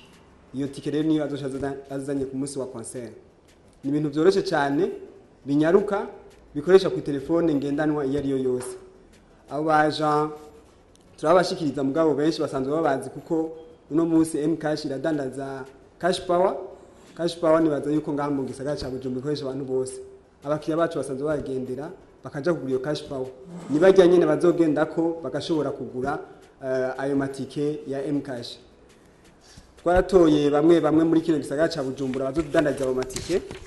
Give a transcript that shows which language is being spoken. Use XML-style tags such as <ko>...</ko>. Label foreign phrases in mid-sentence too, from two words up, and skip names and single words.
<rn>Iyo tike rero niyo azanye ku munsi wa concert. Ni ibintu byoroshe cyane binyaruka bikoresha ku telefone ngendanwa iyo ari yo yose. Abo baja turabashikiriza mugabo benshi basanzwe babazi kuko uno munsi Mcash iradandaza</rn> <en>cash power. Cash power</en> <rn>ni baza yuko ngaha mu gisagara ca Bujumbura bikoresha abantu bose. Abakiriya bacu basanzwe bagendera bakaja kugura iyo</rn> <en>cash power.</en> <rn>Nibajya nyene bazogenda ko bagashobora kugura ayo matike ya Mcash. Twaratoye bamwe muri kino gisagara ca Bujumbura bazodandaza abo matike.</rn>